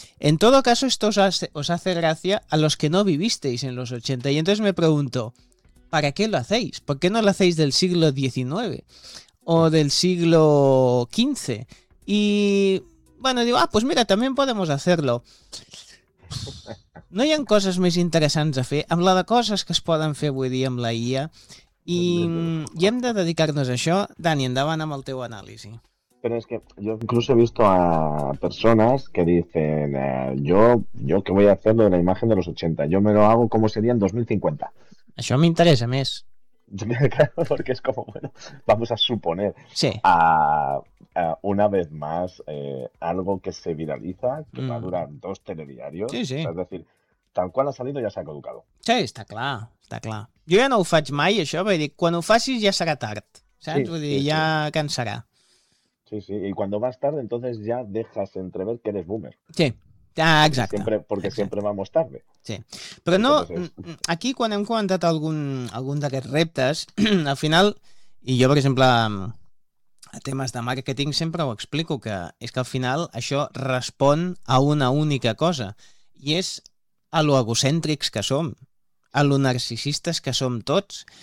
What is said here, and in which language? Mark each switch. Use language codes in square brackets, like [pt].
[es] En todo caso, esto os hace gracia a los que no vivisteis en los 80. Y entonces me pregunto, ¿para qué lo hacéis? ¿Por qué no lo hacéis del siglo XIX o del siglo XV? Y, bueno, digo, pues mira, también podemos hacerlo. [ca] No hi ha coses més interessants a fer amb la de coses que es poden fer avui dia amb la IA i hem de dedicar-nos a això. Dani, endavant amb el teu anàlisi. Però és que jo [es] incluso he visto a persones que dicen yo que voy a hacer lo de la imagen de los 80, yo me lo hago como sería en 2050. [ca] Això m'interessa més. [es] Claro, porque es como, bueno, vamos a suponer, sí, a una vez más, algo que se viraliza, que va a durar dos telediarios, sí, sí. Es decir, tal cual ha salido ya se ha caducado. Sí, está claro, está claro. [ca] Yo ya no lo faig mai, això, vull dir, quan ho facis ya serà tard, ¿sabes? Sí, vull dir, ya sí. Cansarà. [es] Sí, sí, y cuando vas tarde, entonces ya dejas entrever que eres boomer. Sí. Ah, exacte. [ca] Perquè sempre [es] vamos tarde. Sí. [ca] Però no, aquí quan hem comentat algun d'aquests reptes, al final, i jo, per exemple, a temes de màrqueting sempre ho explico, que és que al final això respon a una única cosa, i és a lo egocèntrics que som, a lo narcisistes que som tots.